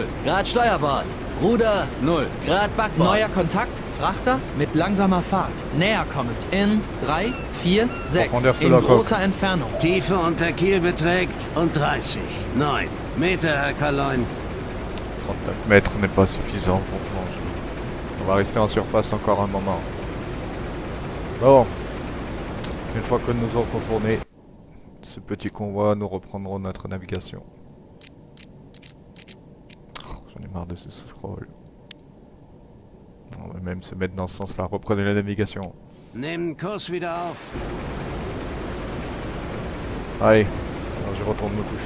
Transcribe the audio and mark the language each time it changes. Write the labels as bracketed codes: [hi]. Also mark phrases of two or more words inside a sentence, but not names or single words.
[de] Grad Steuerbord. Ruder 0. Grad Backbord. Neuer Kontakt, Frachter mit langsamer Fahrt. Näher kommend. In 3, 4, 6. In großer Entfernung. Tiefe unter Kiel beträgt und 30. 9 Meter, Herr Kaloin. [fr] 39 mètres n'est pas suffisant pour plonger. On va rester en surface encore un moment. Bon. Une fois que nous aurons contourné ce petit convoi, nous reprendrons notre navigation. J'en ai marre de ce scroll. On va même se mettre dans ce sens-là. Reprenez la navigation. [de] Nehmen Kurs wieder auf. [fr] Allez, alors je retourne me coucher.